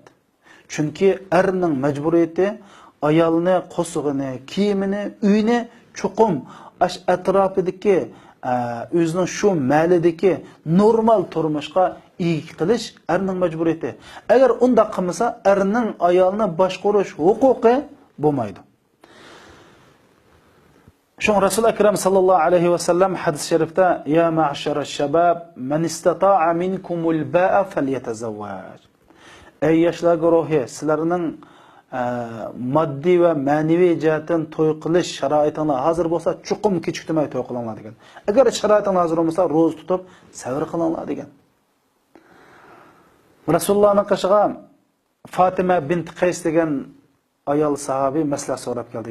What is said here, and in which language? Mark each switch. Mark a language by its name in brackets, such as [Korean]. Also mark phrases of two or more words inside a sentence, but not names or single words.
[Uzbek] Chunki erning majburiyati ayolni qo'sig'ini, kiyimini, uyini cho'qim ash atrofidagi o'zining shu malidagi normal turmushga ega qilish erning majburiyati. Agar unda qilmasa, erning ayolni boshqarish huquqi bo'lmaydi. Shun Rasul akram [Arabic] صلى الله عليه وسلم [Uzbek] hadis sharifda: [Arabic] "يا معشر الشباب، من استطاع منكم الباءة فليتزوج." [Uzbek] Ey yoshlar guruhi, sizlarning moddiy va ma'naviy jihatdan to'y qilish sharoitinglar hozir bo'lsa, chuqum kechiktirmay to'y qilinglar degan. Agar sharoitinglar hozir bo'lmasa, ro'za tutib sabr qilinglar degan. Rasulullohning qishiga Fatima bint Qays degan ayol sahabiy maslahat so'rab keldi.